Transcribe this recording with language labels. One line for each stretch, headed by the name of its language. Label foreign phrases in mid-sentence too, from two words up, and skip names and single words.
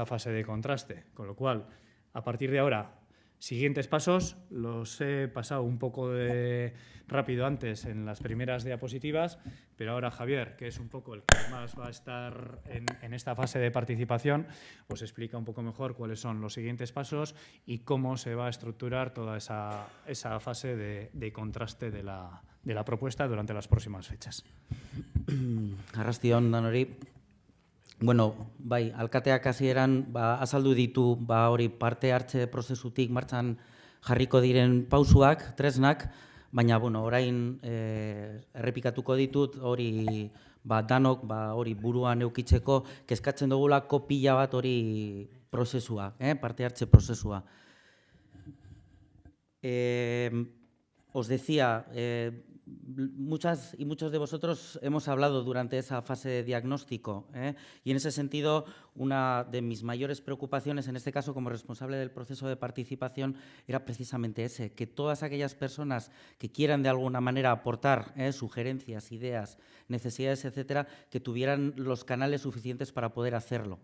Spanish: fase de contraste, con lo cual, a partir de ahora, siguientes pasos, los he pasado un poco rápido antes en las primeras diapositivas, pero ahora Javier, que es un poco el que más va a estar en esta fase de participación, os explica un poco mejor cuáles son los siguientes pasos y cómo se va a estructurar toda esa fase de contraste de la propuesta durante las próximas fechas.
Basque: Arrastion, danori. Bueno, bai, alkateak hasieran azaldu ditu hori parte hartze prozesutik martxan jarriko diren pausuak, tresnak, baina orain errepikatuko ditut hori danok hori buruan eukitzeko kezkatzen dugulako pila bat hori prozesua, parte hartze prozesua.
Spanish: Os decía, muchas y muchos de vosotros hemos hablado durante esa fase de diagnóstico, y en ese sentido una de mis mayores preocupaciones, en este caso como responsable del proceso de participación, era precisamente ese, que todas aquellas personas que quieran de alguna manera aportar sugerencias, ideas, necesidades, etcétera, que tuvieran los canales suficientes para poder hacerlo.